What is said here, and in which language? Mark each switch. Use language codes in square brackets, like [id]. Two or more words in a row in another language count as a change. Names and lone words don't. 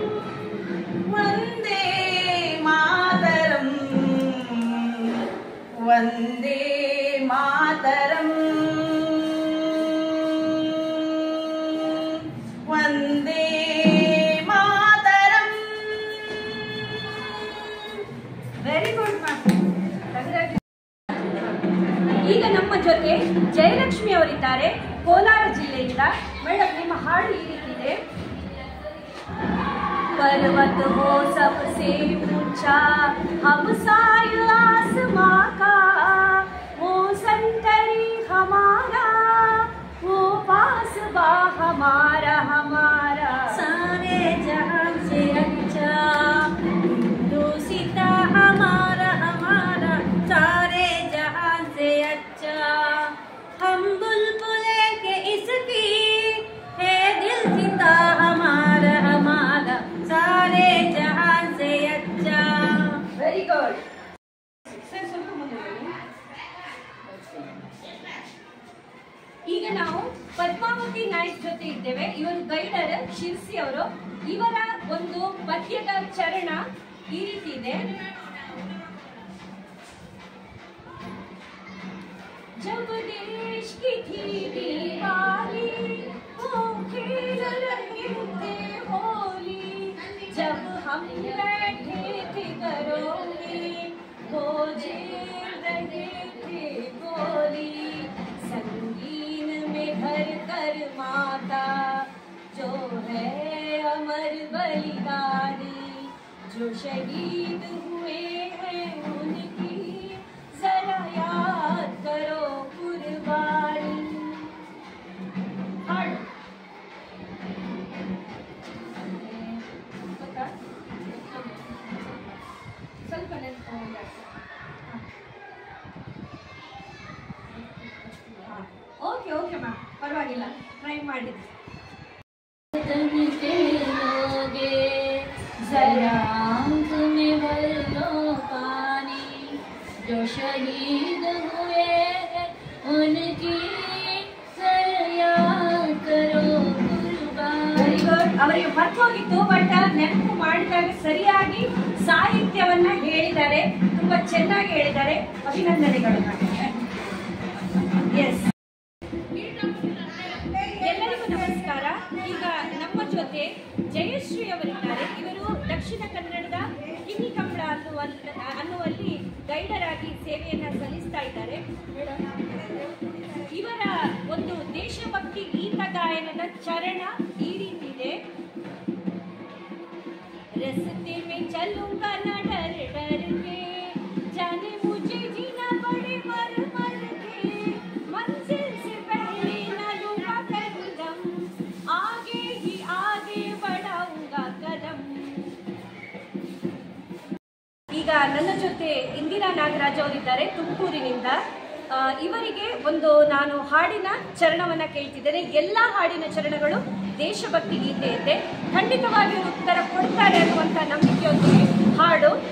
[kn] ವಂದೇ ಮಾತರಂ, ವಂದೇ ಮಾತರಂ, ವಂದೇ ಮಾತರಂ. [en] very good ma'am. [kn] ಈಗ ನಮ್ಮ ಜೊತೆ ಜಯಲಕ್ಷ್ಮಿ ಅವರಿದ್ದಾರೆ, ಕೋಲಾರ ಜಿಲ್ಲೆಯಿಂದ. ಮೇಡಮ್, ನಿಮ್ಮ ಹಾಡು ಈ ರೀತಿದೆ. [hi] पर्वत हो सबसे ऊंचा, हम साय आसमां का, वो संतरी हमारा, वो पासबा हमारा, हमारा सारे जहां से अच्छा, हिंदुस्ता हमारा, हमारा सारे जहां से अच्छा, हम बुलबुले के इसकी है दिल सीता हमारा, हमारा सारे जहां से अच्छा. [en] very good. [kn] ಈಗ ನಾವು ಪದ್ಮಾವತಿ ನಾಯ್ಕ್ ಜೊತೆ ಇದ್ದೇವೆ. ಇವರು ಗೈಡರ್, ಶಿರ್ಸಿ ಅವರು. ಇವರ ಒಂದು ಪದ್ಯದ ಚರಣ ಈ ರೀತಿ ಇದೆ. [hi] जब देश की थी दीवाली, वो खेल रहे थे होली, जब हम बैठे थे घरों में, वो झेल रहे थे गोली, संगीन में भर कर माता जो है अमर बलिदानी, जो शहीद हुए हैं उनकी जरा याद करो कुर्बानी. [kn] ಸ್ವಲ್ಪ [en] okay okay ma'am, [kn] ಪರವಾಗಿಲ್ಲ, ಟ್ರೈ ಮಾಡಿ. [hi] जरा आँख में भर लो पानी, जो शहीद हुए हैं उनकी याद करो कुर्बानी. [en] very good. [kn] ಅವರಿಗೆ ಮರ್ತೋಗಿತ್ತು ಬಟ್ ನೆನಪು ಮಾಡಿದಾಗ ಸರಿಯಾಗಿ ಸಾಹಿತ್ಯವನ್ನ ಹೇಳಿದ್ದಾರೆ, ತುಂಬಾ ಚೆನ್ನಾಗಿ ಹೇಳಿದ್ದಾರೆ. ಅಭಿನಂದನೆಗಳು. ಎಸ್, ಎಲ್ಲರಿಗೂ ನಮಸ್ಕಾರ. ಈಗ ನಮ್ಮ ಜೊತೆ ಜಯಶ್ರೀ ಅವರಿದ್ದಾರೆ. ಇವರು ಅನ್ನುವಲ್ಲಿ ಗೈಡರ್ ಆಗಿ ಸೇವೆಯನ್ನು ಸಲ್ಲಿಸ್ತಾ ಇದ್ದಾರೆ. ಇವರ ಒಂದು ದೇಶಭಕ್ತಿ ಗೀತ ಗಾಯನದ ಚರಣ ಈ ರೀತಿ ಇದೆ. रस्ते में चलूंगा न डर डर के, जाने मुझे जीना पड़े मर मर के, मंजिल से पहले न लूंगा कदम, आगे ही आगे बढ़ाऊंगा कदम. ಈಗ ನನ್ನ ಜೊತೆ ಇಂದಿರಾ ನಾಗರಾಜ್ ಅವರಿದ್ದಾರೆ ತುಮಕೂರಿನಿಂದ. ಇವರಿಗೆ ಒಂದು ನಾನು ಹಾಡಿನ ಚರಣವನ್ನು ಕೇಳ್ತಿದ್ದೇನೆ. ಎಲ್ಲ ಹಾಡಿನ ಚರಣಗಳು ದೇಶಭಕ್ತಿ ಗೀತೆ ಇದೆ. ಖಂಡಿತವಾಗಿ ಉತ್ತರ ಕೊಡ್ತಾರೆ ಅನ್ನುವಂಥ ನಂಬಿಕೆಯೊಂದಿಗೆ ಹಾಡು.